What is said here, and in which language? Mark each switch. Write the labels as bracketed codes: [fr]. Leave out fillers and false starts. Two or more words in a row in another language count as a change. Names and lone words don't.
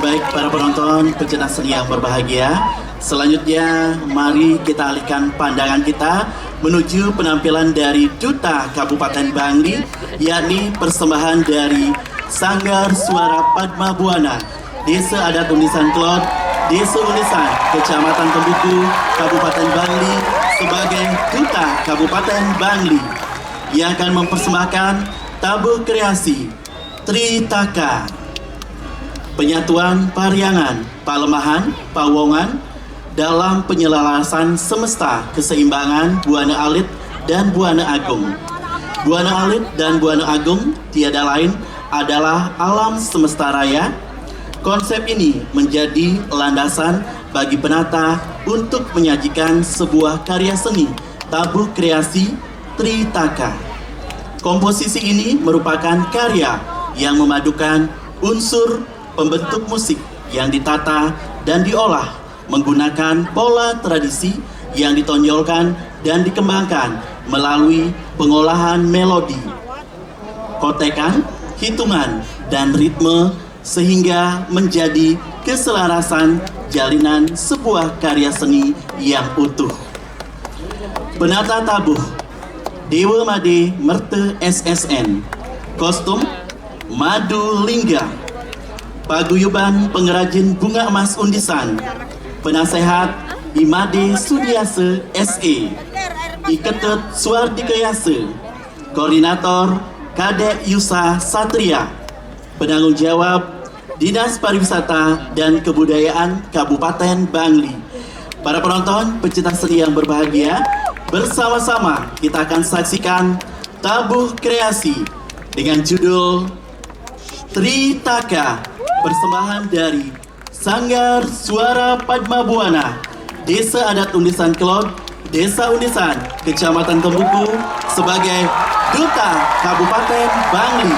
[id] Para penonton pecinta seni yang berbahagia, selanjutnya mari kita alihkan pandangan kita menuju penampilan dari Duta Kabupaten Bangli, yakni persembahan dari Sanggar Suara Padma Buana, Desa Adat Undisan Klot, Desa Undisan, Kecamatan Tembuku, Kabupaten Bangli, sebagai Duta Kabupaten Bangli yang akan mempersembahkan tabuh kreasi Tritaka, penyatuan pariangan, palemahan, pawongan dalam penyelarasan semesta keseimbangan Buana Alit dan Buana Agung. Buana Alit dan Buana Agung tiada lain adalah alam semesta raya. Konsep ini menjadi landasan bagi penata untuk menyajikan sebuah karya seni tabuh kreasi Tritaka. Komposisi ini merupakan karya yang memadukan unsur pembentuk musik yang ditata dan diolah menggunakan pola tradisi yang ditonjolkan dan dikembangkan melalui pengolahan melodi, kotekan, hitungan, dan ritme sehingga menjadi keselarasan jalinan sebuah karya seni yang utuh. Penata tabuh Dewa Made Merte SSN, kostum Madu Lingga, paguyuban pengrajin bunga emas Undisan, penasehat Imade Sudiase SE, Iketut Suardikayase, koordinator Kadek Yusa Satria, penanggung jawab Dinas Pariwisata dan Kebudayaan Kabupaten Bangli. Para penonton pecinta seni yang berbahagia, bersama-sama kita akan saksikan tabuh kreasi dengan judul Tritaka, persembahan dari Sanggar Suara Padma Buana, Desa Adat Undisan Klot, Desa Undisan, Kecamatan Tembuku, sebagai Duta Kabupaten Bangli.